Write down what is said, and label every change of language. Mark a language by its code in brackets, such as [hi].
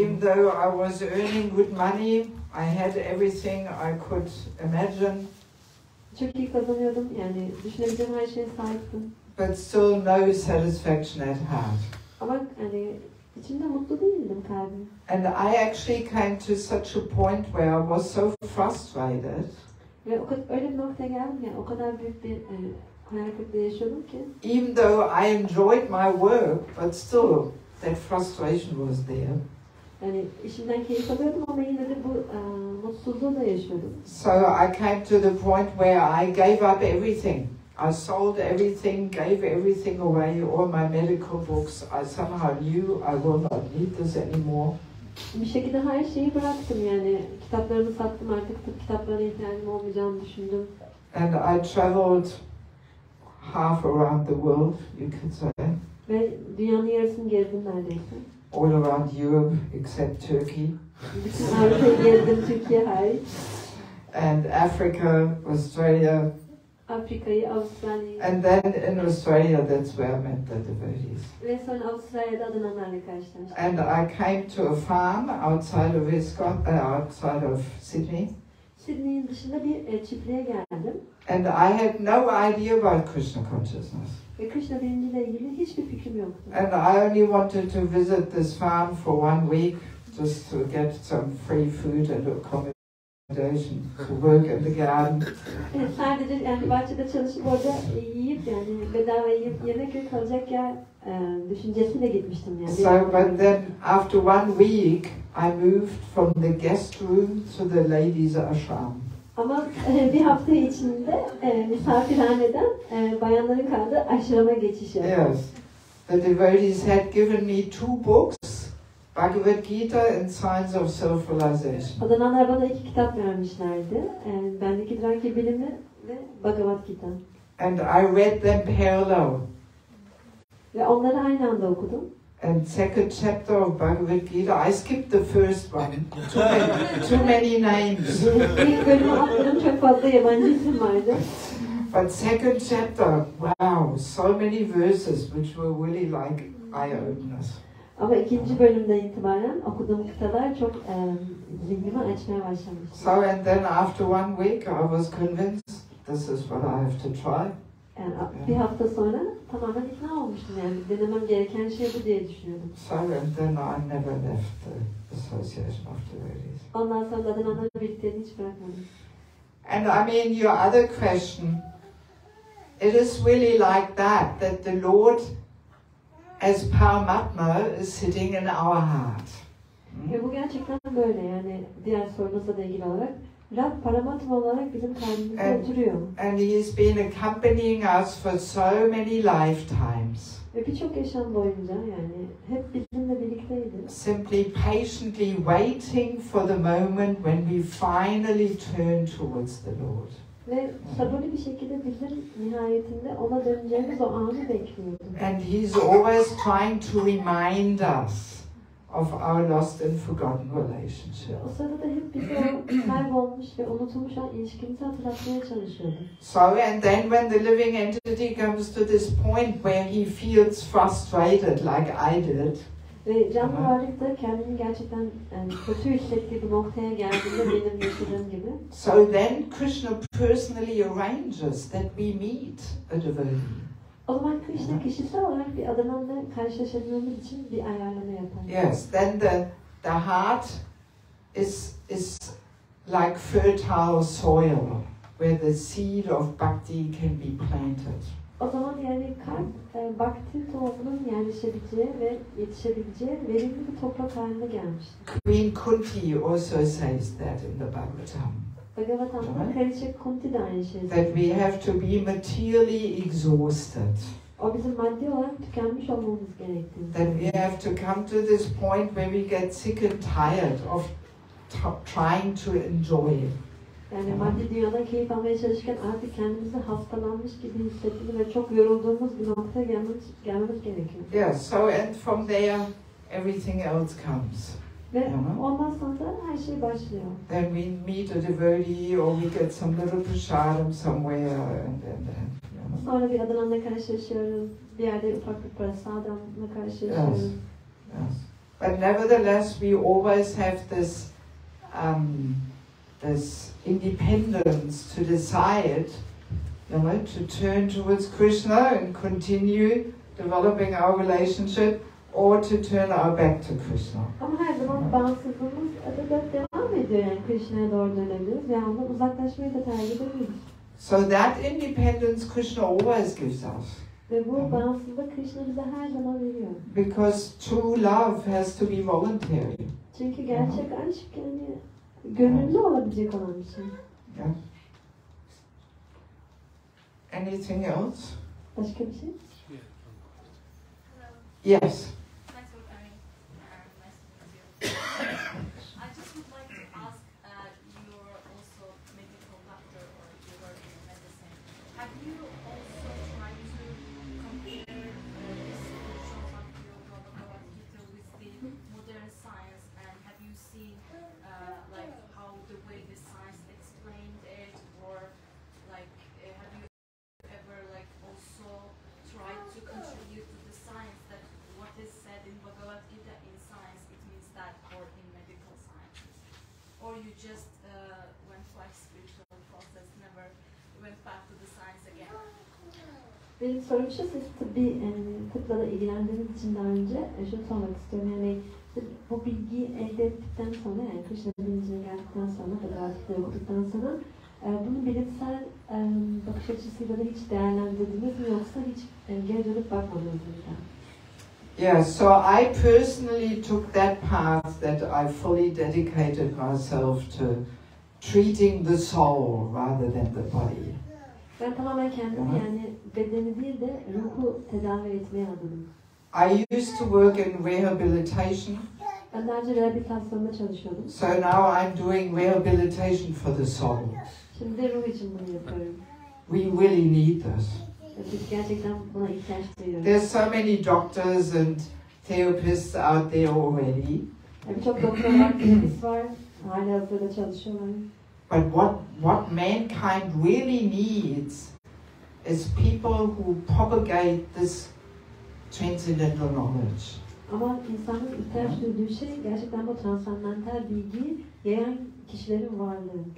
[en] Even though I was earning good money, I had everything I could imagine. [tr] Çok iyi kazanıyordum, yani düşünebileceğim her şeye sahiptim. [en] But still no satisfaction at heart. [tr] Ama yani içimde mutlu değildim kalbim. [en] And I actually came to such a point where I was so frustrated. [tr] Ve öyle bir noktaya geldim yani o kadar büyük bir hayal kırıklığı yaşıyordum ki. [en] Even though I enjoyed my work, but still that frustration was there. [tr] Yani işimden keyif alıyordum ama yine de bu mutsuzluğu da yaşıyordum. [en] So I came to the point where I gave up everything. I sold everything, gave everything away, all my medical books. I somehow knew I will not need this anymore. [tr] Bir şekilde her şeyi bıraktım yani kitaplarımı sattım artık tıp kitaplarına ihtiyacım olmayacağını düşündüm. [en] And I traveled half around the world, you could say. [tr] Ve dünyanın yarısını gezdim neredeyse. [en] All around Europe except Turkey. [tr] Bütün Avrupa'yı gezdim Türkiye hariç. [en] And Africa, Australia. [tr] Afrika'yı, Avustralya'yı. [en] And then in Australia, that's where I met the devotees. [tr] Ve sonra Avustralya'da adananlarla karşılaştım. [en] And I came to a farm outside of outside of Sydney. [tr] Sydney'in dışında bir çiftliğe geldim. [en] And I had no idea about Krishna consciousness. [tr] Ve Krishna bilinciyle ilgili hiçbir fikrim yoktu. [en] And I only wanted to visit this farm for 1 week, just to get some free food and accommodation to work in the garden. [tr] Sadece yani bahçede çalışıp orada yiyip yani bedava yiyip yemek ve kalacak yer düşüncesiyle gitmiştim yani. [en] So, but then after 1 week, I moved from the guest room to the ladies' ashram. [tr] Ama bir hafta içinde misafirhaneden bayanların kaldığı aşrama geçiş yaptım. [en] Yes, the devotees had given me 2 books, Bhagavad Gita and Science of Self-Realization. [tr] Adananlar bana 2 kitap vermişlerdi. Bendeki Dranki bilimi ve Bhagavad Gita. [en] And I read them parallel. [tr] Ve onları aynı anda okudum. [en] And second chapter of Bhagavad Gita, I skipped the first one. Too many names. [tr] İlk bölümü atladım, çok fazla yabancı isim vardı. [en] But second chapter, wow, so many verses which were really like eye-openers. [tr] Ama ikinci bölümden itibaren okuduğum kıtalar çok zihnimi açmaya başlamış. [en] So and then after 1 week, I was convinced this is what I have to try. [tr] Yani bir hafta sonra tamamen ikna olmuştum yani denemem gereken şey bu diye düşünüyordum. [en] So and then I never left the Association of Devotees. [tr] Ondan sonra Adana'nın birlikteliğini hiç bırakmadım. [en] And I mean your other question, it is really like that the Lord as Paramatma is sitting in our heart. [tr] Ve bu gerçekten böyle yani diğer sorunuzla da ilgili olarak Rab Paramatma olarak bizim kalbimizde oturuyor. [en] And He has been accompanying us for so many lifetimes. [tr] Ve birçok yaşam boyunca yani hep bizimle birlikteydi. [en] Simply patiently waiting for the moment when we finally turn towards the Lord. [tr] Ve sabırlı bir şekilde bizim nihayetinde ona döneceğimiz o anı bekliyordu. [en] And He's always trying to remind us of our lost and forgotten relationship. [tr] O sırada da hep bize o kaybolmuş ve unutulmuş olan ilişkimizi hatırlatmaya çalışıyordu. [en] So and then when the living entity comes to this point where he feels frustrated like I did. [tr] Ve canlı varlık da kendini gerçekten yani kötü hissettiği bir noktaya geldiğinde benim yaşadığım gibi. [en] So then Krishna personally arranges that we meet a devotee. [tr] O zaman Krishna kişisel olarak bir Adana'yla karşılaşabilmemiz için bir ayarlama yapar. [en] Yes, then the heart is like fertile soil where the seed of bhakti can be planted. [tr] O zaman yani kalp bhakti tohumunun yerleşebileceği ve yetişebileceği verimli bir toprak haline gelmiştir. [en] Queen Kunti also says that in the Bhagavatam. [tr] Bhagavatam'da Kraliçe Kunti de aynı şeyi [en] That we have to be materially exhausted. [tr] O bizim maddi olarak tükenmiş olmamız gerektiğini. [en] That we have to come to this point where we get sick and tired of trying to enjoy it. [tr] Yani maddi dünyada keyif almaya çalışırken artık kendimizi hastalanmış gibi hissettiğimiz ve çok yorulduğumuz bir noktaya gelmemiz gerekiyor. [en] Yeah, so and from there everything else comes. [tr] Ve ondan sonra da her şey başlıyor. [en] Then we meet a devotee or we get some little prasadam somewhere and then. [tr] Sonra bir Adana'yla karşılaşıyoruz. Bir yerde ufak bir prasadamla karşılaşıyoruz. [en] Yes. But nevertheless we always have this this independence to decide, to turn towards Krishna and continue developing our relationship, or to turn our back to Krishna. [tr] Ama her zaman bağımsızlığımız da devam ediyor yani Krishna'ya doğru dönebiliriz ve ondan uzaklaşmayı da tercih edebiliriz. [en] So that independence Krishna always gives us. [tr] Ve bu bağımsızlık Krishna bize her zaman veriyor. [en] Because true love has to be voluntary. [tr] Çünkü gerçek aşk yani gönüllü olabilecek olan bir şey. [en] Yeah. Anything else? [tr] Başka bir şey? [en] Yes. Thanks for coming. Nice to meet you. I just would like to ask, you're also medical doctor or you work in medicine. Have you also tried to compare this solutions of your Bhagavad Gita with the modern science, and have you seen like how the way the science explained it, or like have you ever like also tried to contribute to the science that what is said in Bhagavad Gita in science, it means that, or in medical sciences? Or you just went like spiritual process, never went back to the science again? [tr] Benim sorum şu, siz tıpla da ilgilendiğiniz için daha önce şunu sormak istiyorum. Yani bu bilgiyi elde ettikten sonra, yani Krishna bilincine geldikten sonra, Bhagavad Gita'yı okuduktan sonra bunu bilimsel bakış açısıyla da hiç değerlendirdiniz mi, yoksa hiç geri dönüp bakmadınız mı? [en] Yeah, so I personally took that path that I fully dedicated myself to treating the soul rather than the body. [tr] Ben tamamen kendimi yani bedeni değil de ruhu tedavi etmeye adadım. [en] I used to work in rehabilitation. [tr] Ben daha önce rehabilitasyonda çalışıyordum. [en] So now I'm doing rehabilitation for the soul. [tr] Şimdi de ruh için bunu yapıyorum. [en] We really need this. [tr] Biz gerçekten buna ihtiyaç duyuyoruz. [en] There's so many doctors and therapists out there already. [tr] Birçok doktor var, terapist var, halihazırda çalışıyorlar. [en] But what mankind really needs is people who propagate this transcendental knowledge. [tr] Ama insanın ihtiyaç duyduğu şey gerçekten bu transandantal bilgiyi yayan kişilerin varlığı.